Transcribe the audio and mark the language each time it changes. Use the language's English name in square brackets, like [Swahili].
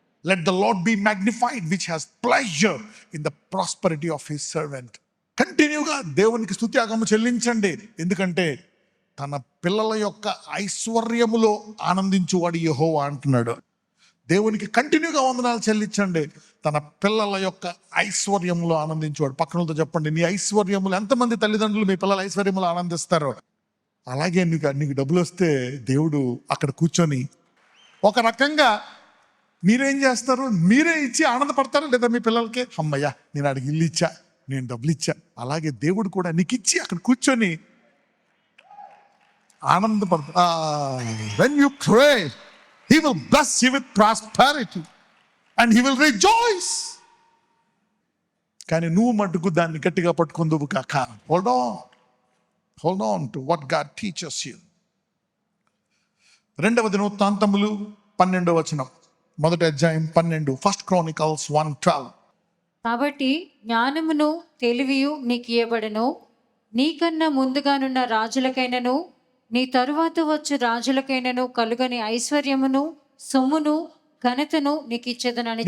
[English] Let the Lord be magnified, which has pleasure in the prosperity of his servant. [Telugu] కంటిన్యూగా దేవునికి స్తుత్యాగము చెల్లించండి. ఎందుకంటే తన పిల్లల యొక్క ఐశ్వర్యములో ఆనందించువాడు యెహోవా అంటున్నాడు. దేవునికి కంటిన్యూగా వందనాలు చెల్లించండి, తన పిల్లల యొక్క ఐశ్వర్యంలో ఆనందించేవాడు. పక్కనతో చెప్పండి, నీ ఐశ్వర్యములు. ఎంతమంది తల్లిదండ్రులు మీ పిల్లల ఐశ్వర్యములు ఆనందిస్తారు? అలాగే నీకు డబ్బులు వస్తే దేవుడు అక్కడ కూర్చొని ఒక రకంగా మీరేం చేస్తారు? మీరే ఇచ్చి ఆనందపడతారు లేదా మీ పిల్లలకి? అమ్మయ్య నేను అడిగి ఇల్లు ఇచ్చా, నేను డబ్బులు ఇచ్చా. అలాగే దేవుడు కూడా నీకు ఇచ్చి అక్కడ కూర్చొని ఆనందపడతా. [English] When you pray, he will bless you with prosperity and he will rejoice. [Telugu] కానీ నువ్వు మటుకు దాన్ని గట్టిగా పట్టుకుందువు కాక. [English] Hold on to what God teaches you. [Telugu] 2వ దినవృత్తాంతములు 12వ వచనం, 1వ అధ్యాయం 12, 1 Chronicles 1:12. కాబట్టి జ్ఞానమును తెలివియు నీకు ఇయ్యబడెను, నీకన్నా ముందుగానున్న రాజులకైనను నీ తరువాత వచ్చు రాజులకైనను కలుగని ఐశ్వర్యమును సొమ్మును ఘనతను నీకు ఇచ్చేదనని